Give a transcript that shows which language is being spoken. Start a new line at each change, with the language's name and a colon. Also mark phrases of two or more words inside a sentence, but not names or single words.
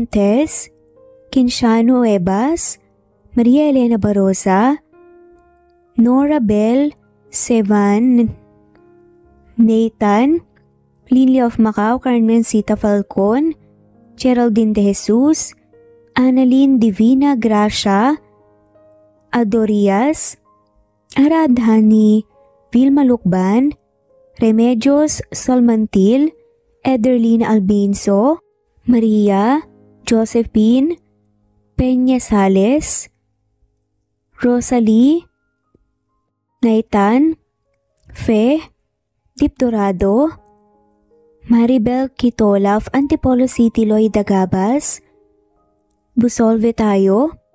English: Tess, Kinshano Ebas, Maria Elena Barosa, Nora Bell, Sevan, Nathan, Lily of Macau, Carmen Sita Falcon, Geraldine De Jesus, Annalyn Divina Gracia, Adorias, Aradhani, Vilma Lukban, Remedios Solmantil, Ederlyn Albinso, Maria, Josephine, Peña Sales, Rosalie, Naitan, Fe, Dip Dorado, Maribel Kitola of Antipolo City, Loy Dagabas, Busolve Tayo,